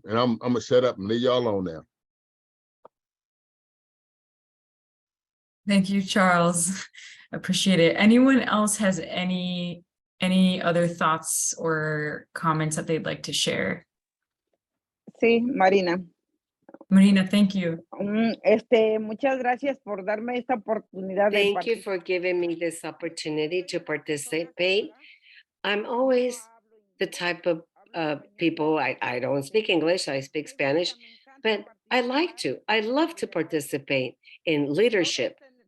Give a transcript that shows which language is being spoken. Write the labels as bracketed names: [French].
[English] And I'm gonna shut up and leave y'all alone now. Thank you, Charles. Appreciate it. Anyone else has any other thoughts or comments that they'd like to share? [Spanish] Sí, Marina. [English] Marina, thank you. [Spanish] Muchas gracias por darme esta oportunidad. [English] Thank you for giving me this opportunity to participate. I'm always the type of people, I don't speak English, I speak Spanish, but I love to participate in leadership.